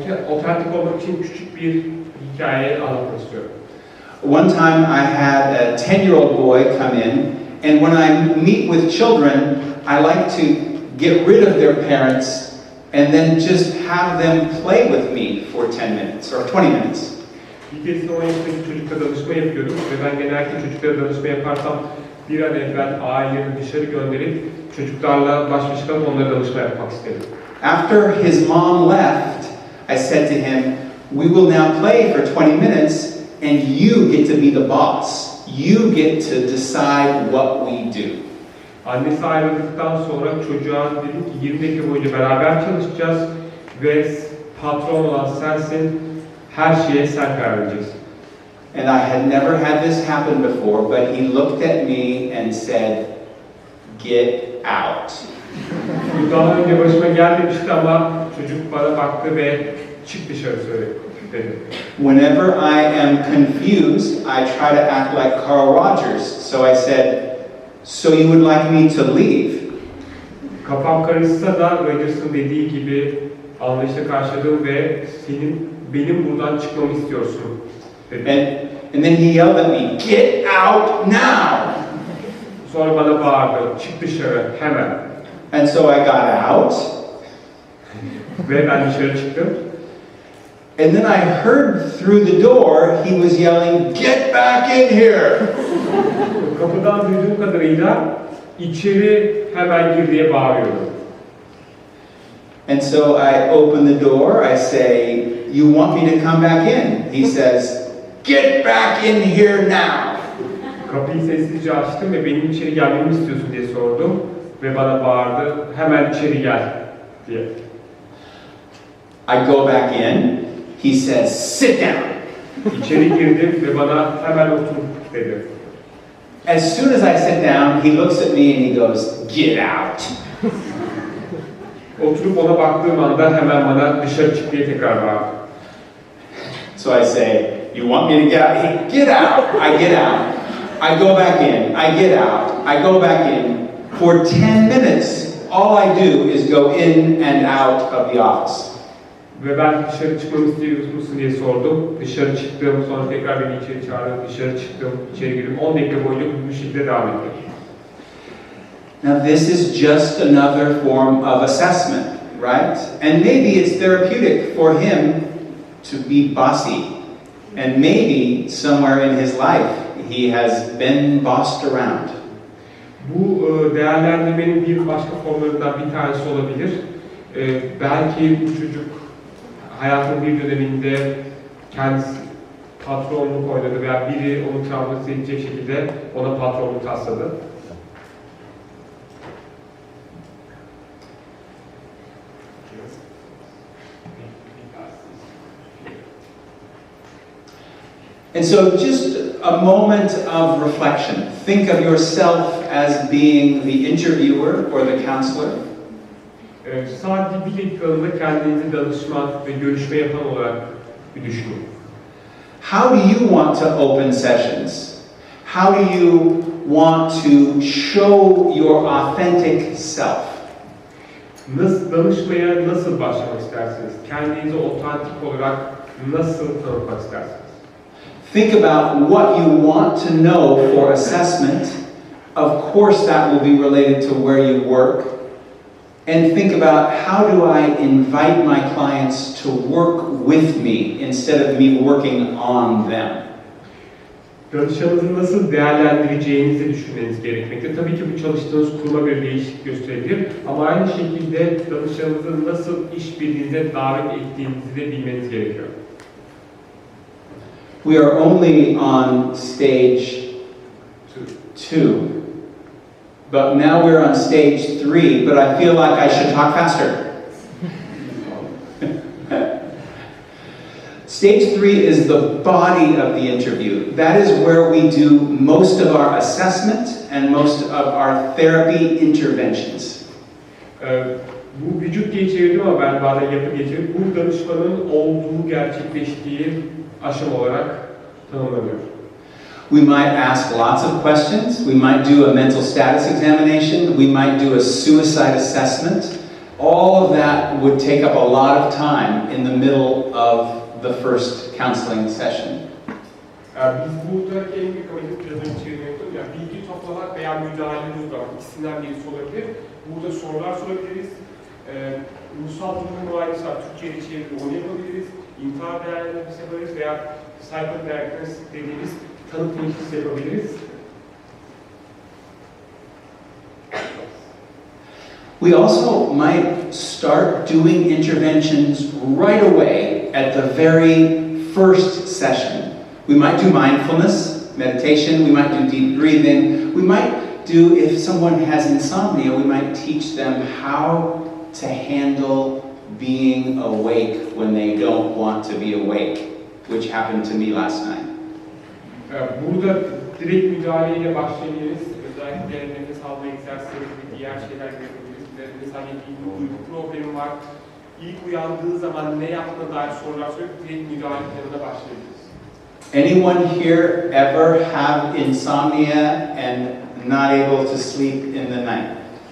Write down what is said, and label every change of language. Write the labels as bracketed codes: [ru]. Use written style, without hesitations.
[tr] Otantik olmak için küçük bir hikaye anlatmak istiyorum. [en] One time I had a 10-year-old boy come in, and when I meet with children, I like to get rid of their parents and then just have them play with me for 10 minutes or 20 minutes. [tr] Bir keresinde 10 yaşındaki çocukla danışma yapıyordum ve ben genellikle çocuklara danışma yaparsam bir an evvel aileleri dışarı gönderip çocuklarla baş başa kalıp onlara danışma yapmak istedim. [en] After his mom left, I said to him, we will now play for 20 minutes and you get to be the boss. You get to decide what we do. [tr] Annesi ayrıldıktan sonra çocuğa dedim ki 20 dakika boyunca beraber çalışacağız ve patron olan sensin, her şeye sen karar vereceksin. [en] And I had never had this happen before, but he looked at me and said, "Get out." [tr] Bu daha önce başıma gelmemişti ama çocuk bana baktı ve çık dışarı dedi. [en] Whenever I am confused, I try to act like Carl Rogers. So I said, "So you would like me to leave?" [tr] Kafam karışsa da Rogers'ın dediği gibi anlayışla karşıladım ve benim buradan çıkmamı istiyorsun dedi. [en] And then he yelled at me, "Get out now!" [tr] Sonra bana bağırdı, çık dışarı hemen. [en] And so I got out. [tr] Ve ben dışarı çıktım. [en] And then I heard through the door, he was yelling, "Get back in here!" [tr] Kapıdan duyduğum kadarıyla içeri hemen gir diye bağırıyordu. [en] And so I open the door, I say, "You want me to come back in?" He says, "Get back in here now!" [tr] Kapıyı sessizce açtım ve benim içeri gelmemi istiyorsun diye sordum. Ve bana bağırdı, hemen içeri gel diye. [en] I go back in, he says, "Sit down." [tr] İçeri girdim ve bana hemen otur dedi. [en] As soon as I sit down, he looks at me and he goes, "Get out." [tr] Oturup ona baktığım anda hemen bana dışarı çık diye tekrar bağırdı. [en] So I say, "You want me to get out?" He, "Get out." I get out. I go back in. I get out. I go back in. For 10 minutes, all I do is go in and out of the office. [tr] Ve ben dışarı çıkmamı istiyor musun diye sordum. Dışarı çıktım, sonra tekrar beni içeri çağırdı. Dışarı çıktım, içeri girdim. 10 dakika boyunca bu şekilde devam ettim. [en] Now this is just another form of assessment, right? And maybe it's therapeutic for him to be bossy. And maybe somewhere in his life he has been bossed around. [tr] Bu değerlendirmenin bir başka formlarından bir tanesi olabilir. Belki bu çocuk hayatın bir döneminde kendisi patronluk oynadı veya biri onu travmatize edecek şekilde ona patronluk tasladı. [en] And so just a moment of reflection. Think of yourself as being the interviewer or the counselor. [tr] Sadece bir dakikalığında kendinizi danışman ve görüşme yapan olarak bir düşünün. [en] How do you want to open sessions? How do you want to show your authentic self? [tr] Danışmaya nasıl başlamak istersiniz? Kendinizi otantik olarak nasıl tanıtmak istersiniz? [en] Think about what you want to know for assessment. Of course, that will be related to where you work. And think about, how do I invite my clients to work with me instead of me working on them? [tr] Danışanınızı nasıl değerlendireceğinizi düşünmeniz gerekmekte. Tabii ki bu çalıştığınız kuruma göre değişiklik gösterebilir. Ama aynı şekilde danışanınızı nasıl işbirliğine davet ettiğinizi de bilmeniz gerekiyor. [en] We are only on stage 2. But now we're on stage 3, but I feel like I should talk faster. Stage 3 is the body of the interview. That is where we do most of our assessment and most of our therapy interventions. [tr] Bu vücut diye çevirdim ama ben bazen yapı diye çevirdim. Bu danışmanın olduğu, gerçekleştiği aşama olarak tanımlanıyor. [en] We might ask lots of questions. We might do a mental status examination. We might do a suicide assessment. All of that would take up a lot of time in the middle of the first counseling session. [tr] Biz buradaki en büyük amacımız biraz önce çevirmekte, yani bilgi toplamak veya müdahale uygulamak, ikisinden birisi olabilir. Burada sorular sorabiliriz. Ruhsal durumun muayenesi var, Türkçe'ye çevirip onu yapabiliriz. İntihar değerlendirmesi yapabiliriz veya psychotherapy dediğimiz tanıtım ilişkisi yapabiliriz. [en] We also might start doing interventions right away at the very first session. We might do mindfulness, meditation, we might do deep breathing, we might do, if someone has insomnia, we might teach them how to handle being awake when they don't want to be awake, which happened to me last night. [tr] Burada direkt müdahaleyle başlayabiliriz. Özellikle nefes alma egzersizleri gibi diğer şeyler yapabiliriz. Mesela bir uyku problemi var. İlk uyandığı zaman ne yaptığına dair sorular sorup direkt müdahale planına başlayabiliriz. [en] Anyone here ever have insomnia and not able to sleep in the night?